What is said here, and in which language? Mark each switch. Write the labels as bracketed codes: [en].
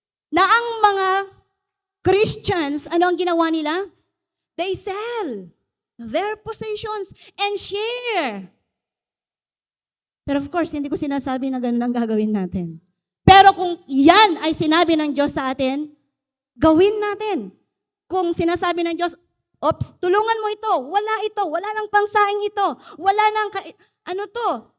[tl] Na ang mga Christians, ano ang ginawa nila? [en] They sell their possessions and share. [tl] Pero of course, hindi ko sinasabi na ganun ang gagawin natin. Pero kung yan ay sinabi ng Diyos sa atin, gawin natin. Kung sinasabi ng Diyos, ops, tulungan mo ito, wala nang pangsaing ito, wala nang, ano to?